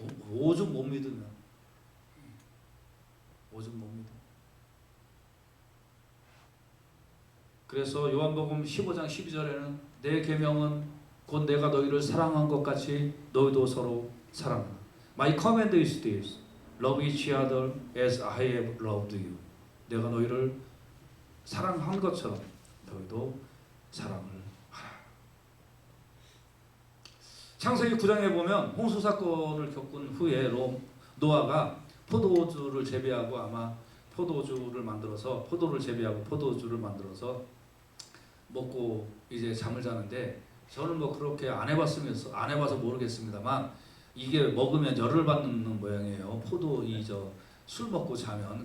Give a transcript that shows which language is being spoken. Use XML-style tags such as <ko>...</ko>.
<ko>오죽 못 믿으면 오죽 못 믿으면. 그래서 요한복음 15장 12절에는 내 계명은 곧 내가 너희를 사랑한 것 같이 너희도 서로 사랑하라.</ko> <en>My command is this, love each other as I have loved you.</en> <ko>내가 너희를 사랑한 것처럼 너희도 사랑을 하라. 창세기 9장에 보면 홍수 사건을 겪은 후에 노아가 포도주를 재배하고 아마 포도주를 만들어서 포도를 재배하고 포도주를 만들어서 먹고 이제 잠을 자는데 저는 뭐 그렇게 안 해봐서 모르겠습니다만 이게 먹으면 열을 받는 모양이에요. 술 먹고 자면.</ko>